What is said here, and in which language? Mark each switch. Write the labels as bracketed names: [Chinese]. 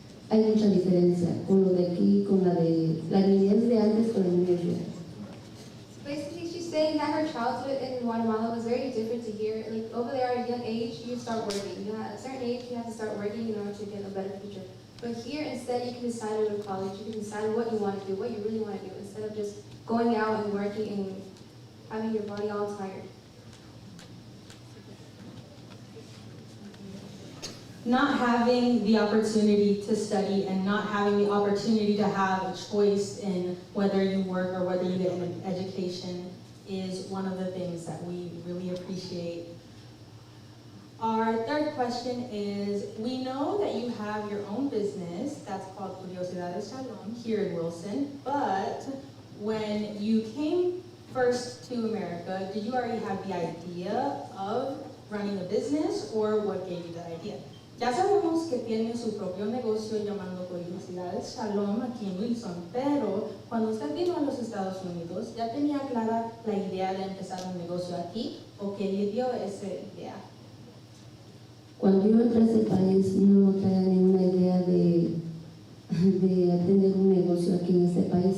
[Spanish] Hay mucha diferencia con lo de aquí, con la niñez de antes con la niñez de antes. [English] Basically, she's saying that her childhood in Guatemala was very different to here. Like over there, at a young age, you start working. At a certain age, you have to start working in order to get a better future. But here, instead, you can decide to go to college. You can decide what you want to do, what you really want to do, instead of just going out and working and having your body all tired. Not having the opportunity to study and not having the opportunity to have a choice in whether you work or whether you get an education is one of the things that we really appreciate. Our third question is, we know that you have your own business that's called Curiosidades Shalom here in Wilson, but when you came first to America, did you already have the idea of running a business, or what gave you that idea? [Spanish] Ya sabemos que tiene su propio negocio llamando Curiosidades Shalom aquí en Wilson, pero cuando usted vino a los Estados Unidos, ¿ya tenía clara la idea de empezar un negocio aquí, o qué le dio esa idea? Cuando yo entré a este país no tenía ninguna idea de tener un negocio aquí en este país.